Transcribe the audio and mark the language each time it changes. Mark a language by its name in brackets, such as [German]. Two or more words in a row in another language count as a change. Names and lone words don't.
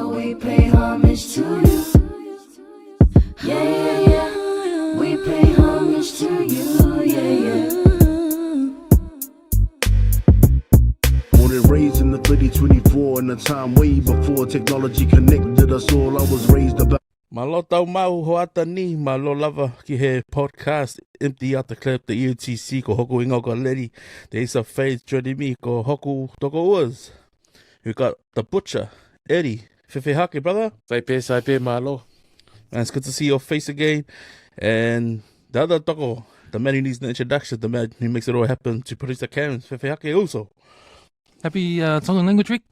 [English] We pay homage to you. Yeah, yeah, yeah. We pay homage to you. Yeah, yeah. Born and raised in the 2024, in a time way before technology connected us all. I was raised about. [Tongan] Malo tau mau hoata ni, malo lava ki he podcast, Empty Out the Clip, the UTC, ko hoku ingo ko Leti, [English] the Ace of Faith, joining me, [Tongan] ko hoku toko uas. [English] We got the butcher, Eddie, Fefe Hake, brother. [Tongan] Saipe, malo. [English] Man, it's good to see your face again. And the other toko, the man who needs the introduction, the man who makes it all happen, to produce the cams, Fefe Hake also. Happy Tongan Language Week.